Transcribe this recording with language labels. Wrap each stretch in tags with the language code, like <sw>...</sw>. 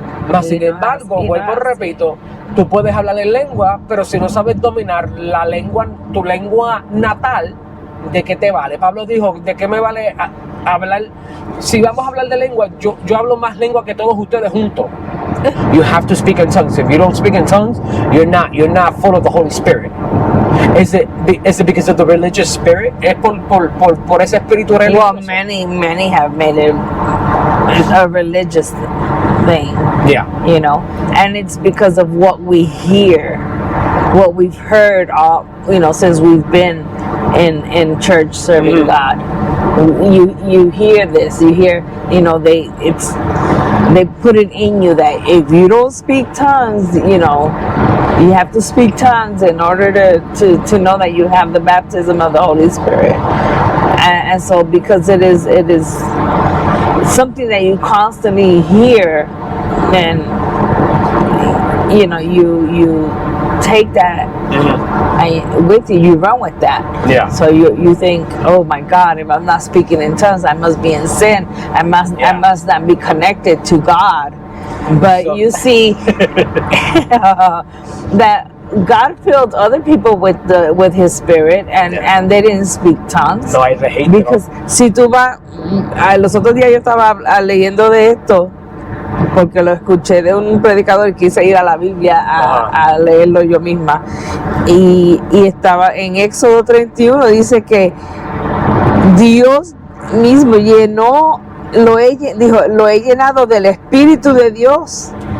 <es>Mas sin embargo, vuelvo y repito, tú puedes hablar en lengua, pero si no sabes dominar la lengua, tu lengua natal, ¿de qué te vale? Pablo dijo, ¿de qué me vale hablar? Si vamos a hablar de lengua, yo hablo más lengua que todos ustedes juntos.</es> <en>You have to speak in tongues. If you don't speak in tongues, you're not full of the Holy Spirit. Is it because of the religious spirit?</en> <es>¿Es por ese espíritu religioso?</es> <en>Well, many have made it a religious thing. Yeah. You know, and it's because of what we hear, what we've heard, since we've been in church serving God. You hear this. You hear, they put it in you that if you don't speak tongues, you have to speak tongues in order to know that you have the baptism of the Holy Spirit. And so because it is something that you constantly hear, then you take that with you run with that. Yeah. So you think, oh my God, if I'm not speaking in tongues, I must be in sin. I must not be connected to God. But you see that God filled other people with His Spirit, and they didn't speak tongues.</en> <es>No hay registro. Because si tú vas, los otros días yo estaba leyendo de esto, porque lo escuché de un predicador, quise ir a la Biblia a leerlo yo misma, y estaba en Éxodo 31, dice que Dios mismo lo he llenado del Espíritu de Dios,</es>